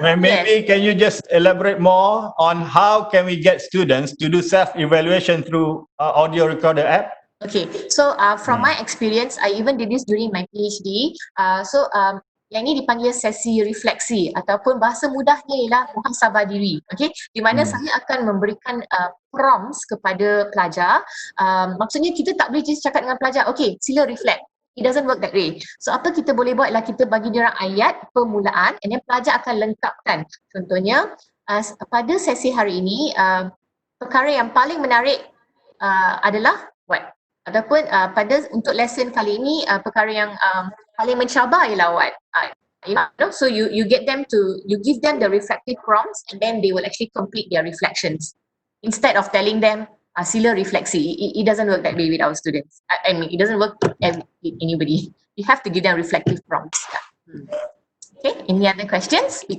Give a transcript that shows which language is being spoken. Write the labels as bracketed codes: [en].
[en] Maybe can you just elaborate more on how can we get students to do self-evaluation through audio recorder app? Okay, so from my experience, I even did this during my PhD. [ms] Yang ini dipanggil sesi refleksi ataupun bahasa mudahnya ialah muhasabah diri. Okay, di mana saya akan memberikan prompts kepada pelajar. Maksudnya kita tak boleh just cakap dengan pelajar, okay, sila reflect. [en] It doesn't work that way. [ms] So apa kita boleh buat ialah kita bagi dia orang ayat permulaan, and then pelajar akan lengkapkan. Contohnya pada sesi hari ini, perkara yang paling menarik adalah what? Ataupun untuk lesson kali ini, perkara yang paling mencabar ialah what? [en] So you give them the reflective prompts, and then they will actually complete their reflections instead of telling them [ms] sila refleksi. [en] It doesn't work that way with our students. I mean, it doesn't work with anybody. You have to give them reflective prompts. Okay, any other questions?